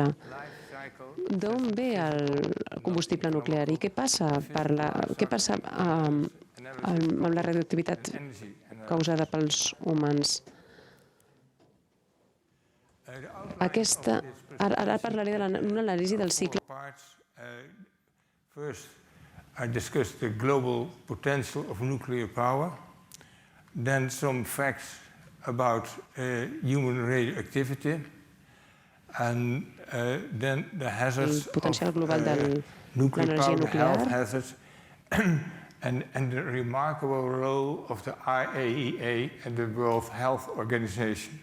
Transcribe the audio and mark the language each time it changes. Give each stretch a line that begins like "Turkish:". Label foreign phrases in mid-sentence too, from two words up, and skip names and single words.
Catalan: D'on ve el combustible nuclear i què passa amb la radioactivitat causada pels humans? Ara parlaré d'una anàlisi del cicle.
English: First, I discussed the global potential of nuclear power, then some facts about human radioactivity, and then the hazards of nuclear power, health hazards, and the remarkable role of the IAEA and the World Health Organization.